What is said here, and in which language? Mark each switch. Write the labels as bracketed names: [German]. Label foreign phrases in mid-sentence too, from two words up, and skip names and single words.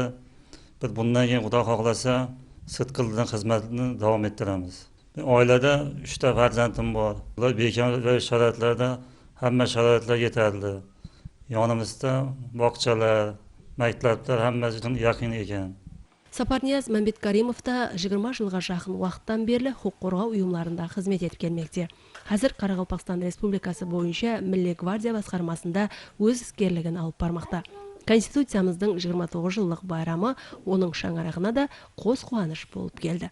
[Uzbek] Biz bundan keyin Xudo xohlasa sidqi dildan xizmatni davom ettiramiz. Oilada 3 ta farzandim bor. Ular bekor sharoitlarda hamma sharoitlar yetarli. Yonimizda bog'chalar, maktablar hammasi yaqin ekan. [Kara-Kalpak] Сапарнияз Мәмбеткаримов та 20 жылға жақын уақыттан берлі құқық қорғау ұйымдарында қызмет етіп келмекте. Қазір Қарақалпақстан Республикасы бойынша Милли гвардия басқармасында өз іскерлігін алып бармақта. Конституциямыздың 29 жылдық байрамы оның шаңырағына да қос қуаныш болып келді.